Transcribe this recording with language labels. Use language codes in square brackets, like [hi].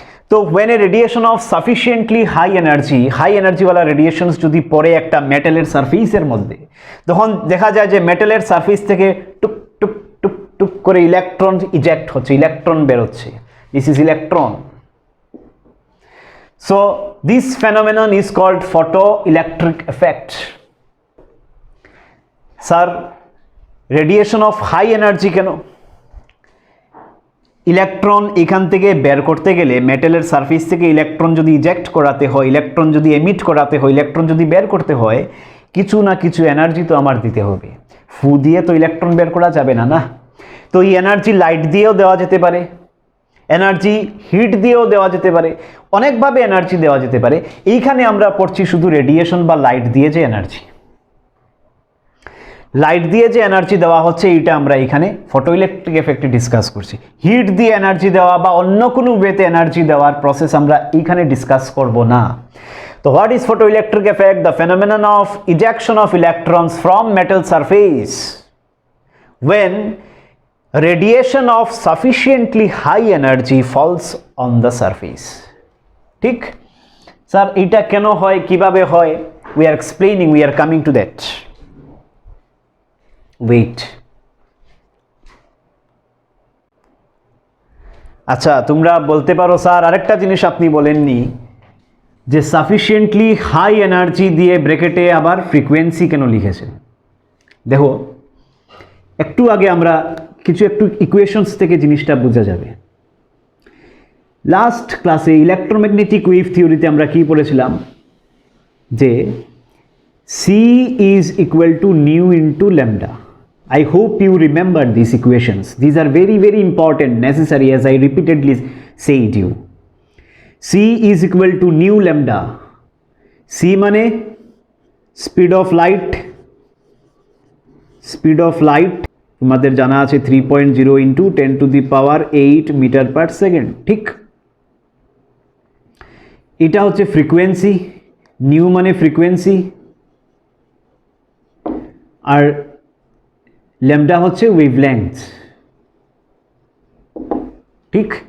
[bn] তো [en] when a radiation of sufficiently high [bn] এনার্জিওয়ালা রেডিয়েশনস যদি পড়ে একটা মেটালের সারফেসের মধ্যে, তখন দেখা যায় যে মেটালের সারফেস থেকে টুক টুক টুক টুক করে ইলেকট্রন ইজেক্ট হচ্ছে, ইলেকট্রন বেরোচ্ছে। [en] This is electron. So this phenomenon is called photoelectric effect. Sir, radiation of high energy [bn] কেন? ইলেকট্রন এখান থেকে বের করতে গেলে, মেটালের সারফেস থেকে ইলেকট্রন যদি ইজেক্ট করাতে হয়, ইলেকট্রন যদি এমিট করাতে হয়, ইলেকট্রন যদি বের করতে হয়, কিছু না কিছু এনার্জি তো আমার দিতে হবে। ফু দিয়ে তো ইলেকট্রন বের করা যাবে না, না? তো এই এনার্জি লাইট দিয়েও দেওয়া যেতে পারে, এনার্জি হিট দিয়েও দেওয়া যেতে পারে, অনেকভাবে এনার্জি দেওয়া যেতে পারে। এইখানে আমরা পড়ছি শুধু রেডিয়েশন বা লাইট দিয়ে যে এনার্জি, লাইট দিয়ে যে এনার্জি দেওয়া হচ্ছে, এইটা আমরা এখানে ফটো ইলেকট্রিক এফেক্টে ডিসকাস করছি। হিট দিয়ে এনার্জি দেওয়া বা অন্য কোনো ওয়েতে এনার্জি দেওয়ার প্রসেস আমরা এইখানে ডিসকাস করব না। তো what is photo electric effect? [en] The phenomenon of ejection of electrons from metal surface when radiation of sufficiently high energy falls on the surface. [bn] ঠিক স্যার, এটা কেন হয়, কিভাবে হয়? [en] we are explaining, we are coming to that. [bn] wait, আচ্ছা তোমরা বলতে পারো স্যার আরেকটা জিনিস আপনি বলেননি, যে সাফিসিয়েন্টলি হাই এনার্জি দিয়ে ব্র্যাকেটে আবার ফ্রিকোয়েন্সি কেন লিখেছেন? দেখো, একটু আগে আমরা একটু ইকুয়েশনস থেকে জিনিসটা বোঝা যাবে। লাস্ট ক্লাসে ইলেকট্রোম্যাগনেটিক ওয়েভ থিওরিতে আমরা কি পড়েছিলাম, যে [en] C is equal to nu into lambda. I hope you remember these equations. These are very, very important, necessary, as I repeatedly said you. C is equal to nu lambda. [bn] C মানে speed of light, speed of light তোমাদের জানা আছে 3.0 into 10⁸ metre per second, ঠিক। এটা হচ্ছে frequency, new মানে frequency, আর lambda হচ্ছে wavelength, ঠিক।